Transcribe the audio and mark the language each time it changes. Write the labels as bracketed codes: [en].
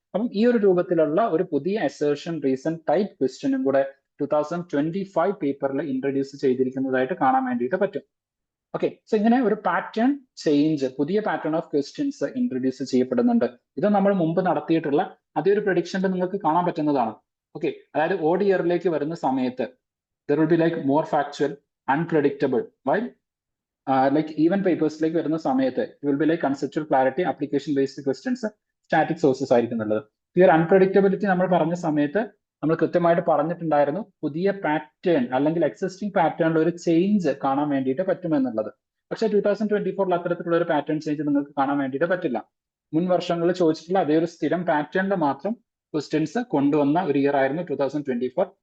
[ml] അപ്പം ഈ ഒരു രൂപത്തിലുള്ള ഒരു പുതിയ അസർഷൻ റീസൺ ടൈപ്പ് ക്വസ്റ്റ്യനും കൂടെ 2025 പേപ്പറിൽ ഇൻട്രൊഡ്യൂസ് ചെയ്തിരിക്കുന്നതായിട്ട് കാണാൻ വേണ്ടിയിട്ട് പറ്റും. ഓക്കെ, സോ ഇങ്ങനെ ഒരു പാറ്റേൺ ചേഞ്ച്, പുതിയ പാറ്റേൺ ഓഫ് ക്വസ്റ്റ്യൻസ് ഇൻട്രൊഡ്യൂസ് ചെയ്യപ്പെടുന്നുണ്ട്. ഇത് നമ്മൾ മുമ്പ് നടത്തിയിട്ടുള്ള അതേ ഒരു പ്രഡിക്ഷനിൽ നിങ്ങൾക്ക് കാണാൻ പറ്റുന്നതാണ്. ഓക്കെ, അതായത് ഓഡ് ഇയറിലേക്ക് വരുന്ന സമയത്ത് [en] there will be like more factual, unpredictable, while like even [ml] പേപ്പേഴ്സിലേക്ക് വരുന്ന സമയത്ത് [en] it will be like conceptual clarity, application based questions, static sources [ml] ആയിരിക്കുന്നുള്ളത്. ഈ ഒരു അൺപ്രഡിക്റ്റബിലിറ്റി നമ്മൾ പറഞ്ഞ സമയത്ത് നമ്മൾ കൃത്യമായിട്ട് പറഞ്ഞിട്ടുണ്ടായിരുന്നു പുതിയ പാറ്റേൺ അല്ലെങ്കിൽ എക്സിസ്റ്റിംഗ് പാറ്റേണിൽ ഒരു ചേഞ്ച് കാണാൻ വേണ്ടിയിട്ട് പറ്റുമെന്നുള്ളത്. പക്ഷെ 2024 അത്തരത്തിലുള്ള ഒരു പാറ്റേൺ ചേഞ്ച് നിങ്ങൾക്ക് കാണാൻ വേണ്ടിയിട്ട് പറ്റില്ല. മുൻ വർഷങ്ങളിൽ ചോദിച്ചിട്ടുള്ള അതേ ഒരു സ്ഥിരം പാറ്റേണിൽ മാത്രം ക്വസ്റ്റ്യൻസ് കൊണ്ടുവന്ന ഒരു ഇയർ ആയിരുന്നു 2024.